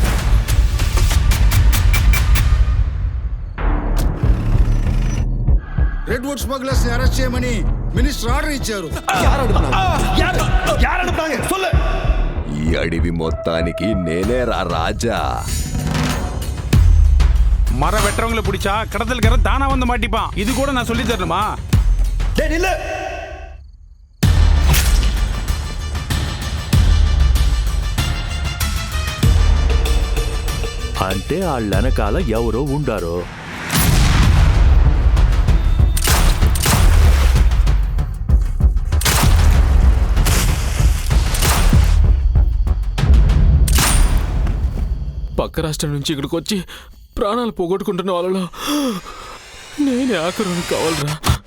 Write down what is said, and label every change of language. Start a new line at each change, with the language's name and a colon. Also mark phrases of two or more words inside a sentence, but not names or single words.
English: Red wood smugglers
Telugu: అరెస్ట్ చేయమని
English: minister order
Telugu: ఇచ్చారు. ఈ అడవి మొత్తానికి నేనే రాజా.
Tamil: மர வெட்டுறவங்களை பிடிச்சா கடத்தல்கார தானா வந்து மாட்டிப்பான். இது கூட நான் சொல்லி தரணுமா?
Telugu: అంటే వాళ్ళ వెనకాల ఎవరో ఉండారో. పక్క రాష్ట్రం నుంచి ఇక్కడికి వచ్చి ప్రాణాలు పోగొట్టుకుంటున్న వాళ్ళలో నేనే ఆఖరుని కావాలరా.